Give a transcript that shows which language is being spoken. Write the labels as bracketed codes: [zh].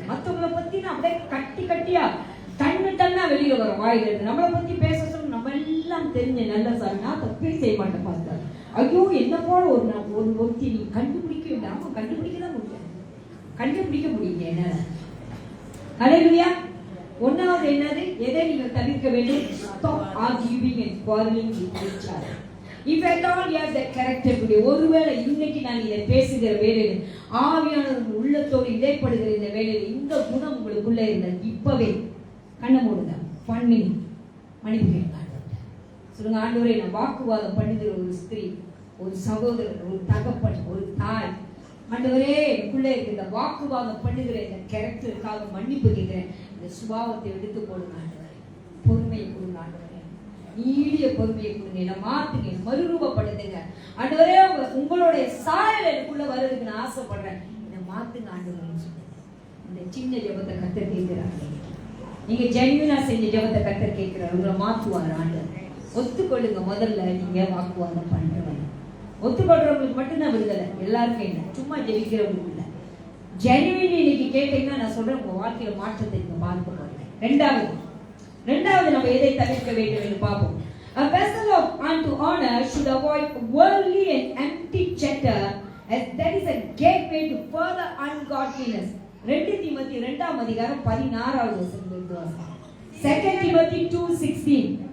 [ta] மற்றவங்களை பத்தி நான் அப்படியே கட்டி கட்டியா டன்னா வெளியில வரும் வாயில இருந்து. நம்மளை பத்தி பேச சொல்ல நம்ம எல்லாம் தெரிஞ்ச நல்ல சார், நான் தப்பே செய்ய மாட்டேன் பார்த்தாரு. ஐயோ, என்ன போல ஒரு ஒருத்தி நீ கண்டுபிடிக்க வேண்டாம். கண்டுபிடிக்க தான் முடியும், கண்டுபிடிக்க முடியுங்க என்னால. ஹல்லேலூயா. ஒன்னாவது என்னது? எதை நீங்கள் தவிர்க்க வேண்டும்? [en] Stop arguing and quarreling with each other. If at all you have that character today, [ta] ஒருவேளை இன்னைக்கு நான் இதை பேசுகிற வேளையில் ஆவியானவர் உள்ளத்தோடு இடைப்படுகிற இந்த வேளையில் இந்த குணம் உங்களுக்குள்ள இருந்தால் இப்பவே கண்ணை மூடுங்க. 1 minute மன்னிப்பு கேளுங்க. சொல்லுங்க, ஆண்டவரே, நான் வாக்குவாதம் பண்ணுகிற ஒரு ஸ்திரீ, ஒரு சகோதரர், ஒரு தகப்பன், ஒரு தாய், ஆண்டவரே எனக்குள்ளே இந்த வாக்குவாதம் பண்ணுகிற இந்த கேரக்டருக்காக மன்னிப்பு கேட்கிறேன். இந்த சுபாவத்தை எடுத்து போடுங்க ஆண்டவரே. பொறுமையை கொடுங்க ஆண்டவரே. நீடிய பொறுமையை கொடுங்க. என்னை மாத்துங்க, மறுரூபப்படுத்துங்க ஆண்டவரே. உங்களுடைய சாயல் எனக்குள்ள வர்றதுக்கு நான் ஆசைப்படுறேன். என்னை மாத்துங்க ஆண்டவரேன்னு சொல்லுங்க. இந்த சின்ன ஜெபத்தை கர்த்தர் கேட்கிறாங்க. நீங்க ஜென்யூனா செஞ்ச ஜெபத்தை கர்த்தர் கேட்கிறார். உங்களை மாத்துவார் ஆண்டவர். ஒத்துக்கொள்ளுங்க. முதல்ல நீங்க வாக்குவாதம் பண்றவங்க, ஒத்துக்கொள்றவங்களுக்கு மட்டும்தான் விடுதலை. எல்லாருக்கும் இல்லை, சும்மா ஜெபிக்கிறவங்களுக்கு இல்லை. ஜென்யூனி இன்னைக்கு கேட்டீங்கன்னா நான் சொல்றேன், உங்க வாழ்க்கையில மாற்றத்தை நீங்க பார்க்க போறீங்க. ரெண்டாவது நம்ம எதை தவிர்க்க வேண்டும் என்று பார்ப்போம். [en] A vessel of unto honor should avoid worldly and empty chatter, as that is a gateway to further ungodliness. [ta] 2 தீமோத்தேயு 2ஆம் அதிகாரம் 16வது வசனத்திலிருந்து வாசிக்கலாம். 2 தீமோத்தேயு 2:16.